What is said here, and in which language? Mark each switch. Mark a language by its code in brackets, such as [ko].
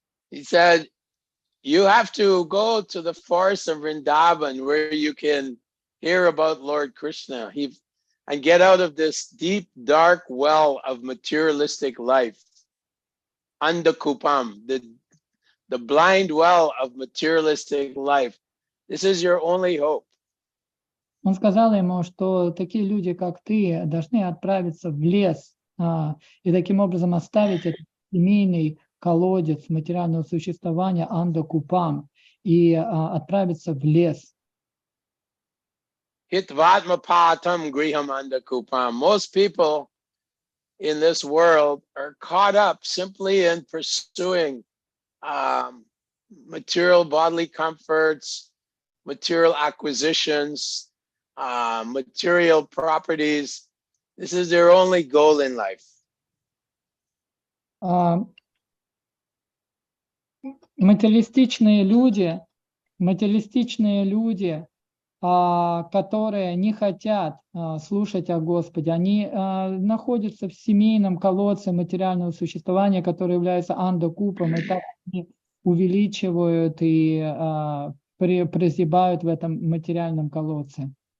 [en] He said, you have to go to the forest of Vrindavan where you can hear about Lord Krishna and get out of this deep, dark well of materialistic life. Andakupam, the blind well of materialistic life. This is your only hope. [ru] Он сказал ему, что такие люди, как ты, должны отправиться в лес и таким образом оставить этот семейный колодец материального существования Андакупам и отправиться в лес. [sa] Hitvatma patam griham andakupam. [en] Most people in this world are caught up simply in pursuing material bodily comforts, material acquisitions, material properties. This is their only goal in life. [ru] Материалистичные люди, которые не хотят слушать о Господе, они находятся в семейном колодце материального существования, которое является андакупом, и так они увеличивают и прозябают в этом материальном колодце.